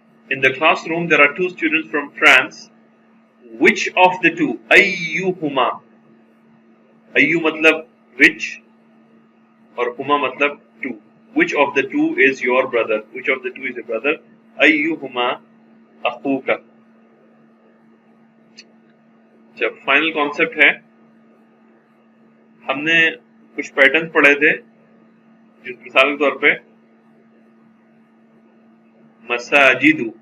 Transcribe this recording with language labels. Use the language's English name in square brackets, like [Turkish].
[English] In the classroom there are two students from France. Which of the two؟ [Arabic] أيهما، أيو [English] مطلب which اور ہما مطلب two. Which of the two is your brother؟ Which of the two is your brother؟ [Arabic] أيهما أخوك. [Urdu] جب final concept ہے، ہم نے کچھ pattern پڑھے تھے، جس مثال کے طور پہ مساجد،